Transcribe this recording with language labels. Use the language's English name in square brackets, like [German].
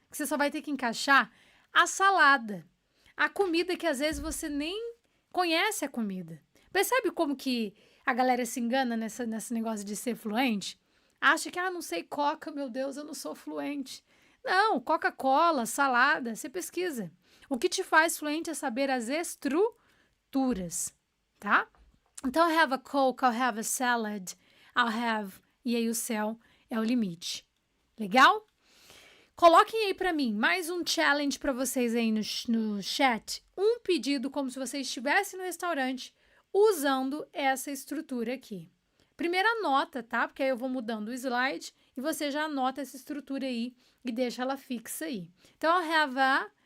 [Portuguese] Você só vai ter que encaixar a salada. A comida que às vezes você nem conhece a comida. Percebe como que a galera se engana nesse negócio de ser fluente? Acha que, não sei, Coca, meu Deus, eu não sou fluente. Não, Coca-Cola, salada, você pesquisa. O que te faz fluente é saber as estruturas, tá? [English] Então, I'll have a Coke, I'll have a salad, I'll have... [Portuguese] E aí o céu é o limite. Legal? Coloquem aí para mim mais um challenge para vocês aí no chat. Um pedido como se você estivesse no restaurante usando essa estrutura aqui. Primeira anota, tá? Porque aí eu vou mudando o slide e você já anota essa estrutura aí e deixa ela fixa aí. Então, [English] I'll have a...